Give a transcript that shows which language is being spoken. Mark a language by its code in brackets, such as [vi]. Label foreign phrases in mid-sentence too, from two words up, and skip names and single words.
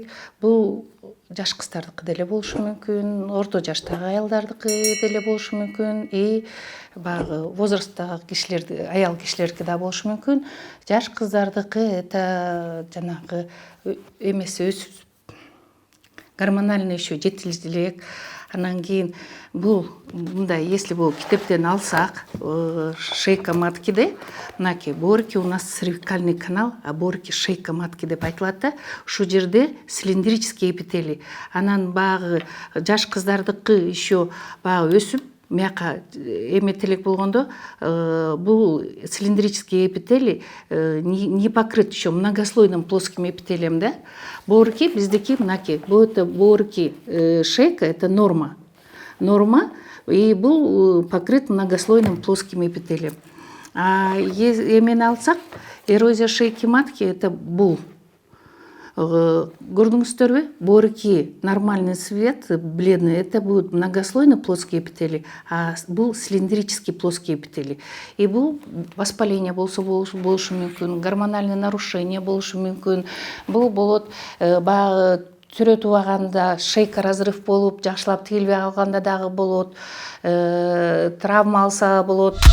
[ky] Бул жаш кыздардыкы деле болушу мүмкүн, орто жаштагы аялдардыкы деле болушу мүмкүн, и баягы возрасттагы кишилерди, аял кишилердики да болушу мүмкүн. Жаш кыздардыкы это жанагы эмеси [ru] гормональный еще [ky] жетилчилик. Анан кийин бул мындай, если бул китептен алсак, [ru] шейка маткиде, [ky] мынакей борки [ru] у нас цервикальный канал, [ky] а борки [ru] шейка матки [ky] деп айтылат да. Ушул жерде [ru] цилиндрический эпителий. [ky] Анан багы жаш кыздардыкы еще багы өсүп, мияка эметелек болгондо, бул [ru] цилиндрический эпителий не покрыт еще многослойным плоским эпителием, [ky] да. Борки биздики мынакей, бул это борки шейка, [ru] это норма. Норма, и бул покрыт многослойным плоским эпителием. [ky] А эмени алсак, [ru] эрозия шейки матки это [ky] бул. [ru] Көрдүңүздөрбү? Борки нормальный цвет, бледный, это будет многослойный плоский эпителий, а бул цилиндрический плоский эпителий. [ky] И бул воспаление болушу мүмкүн, [ru] гормональный нарушение [ky] болушу мүмкүн. Бул болот баягы түрөтүп алганда шейка разрыв болуп, жакшылап тигилбей калганда дагы болот, травма алса болот.